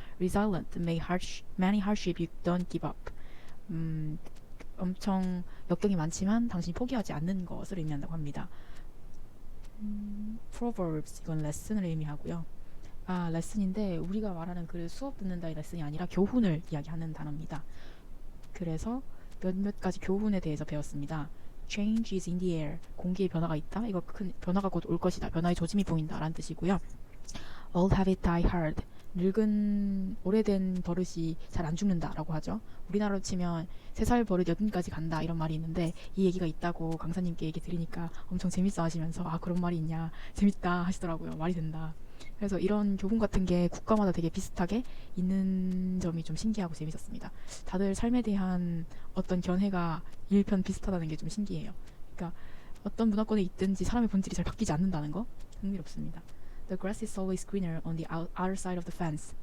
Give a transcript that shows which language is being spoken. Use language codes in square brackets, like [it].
[en] resilient, many hardship, you don't give up. [ko] 엄청 역경이 많지만 당신이 포기하지 않는 것을 의미한다고 합니다. Proverbs, 이건 레슨을 의미하고요. 레슨인데 우리가 말하는 그 수업 듣는다의 레슨이 아니라 교훈을 이야기하는 단어입니다. 그래서 몇몇 가지 교훈에 대해서 배웠습니다. [en] Change is in the air. [ko] 공기에 변화가 있다. 이거 큰 변화가 곧 올 것이다. 변화의 조짐이 보인다 라는 뜻이고요. [en] Old habit die hard. [ko] 오래된 버릇이 잘 안 죽는다 라고 하죠. 우리나라로 치면 3살 버릇 80까지 간다 이런 말이 있는데 이 얘기가 있다고 강사님께 얘기 드리니까 엄청 재밌어 하시면서 그런 말이 있냐 재밌다 하시더라고요. 말이 된다. 그래서 이런 교훈 같은 게 국가마다 되게 비슷하게 있는 점이 좀 신기하고 재밌었습니다. 다들 삶에 대한 어떤 견해가 일편 비슷하다는 게 좀 신기해요. 그러니까 어떤 문화권에 있든지 사람의 본질이 잘 바뀌지 않는다는 거 흥미롭습니다. [en] The grass is always greener on the other side of the fence.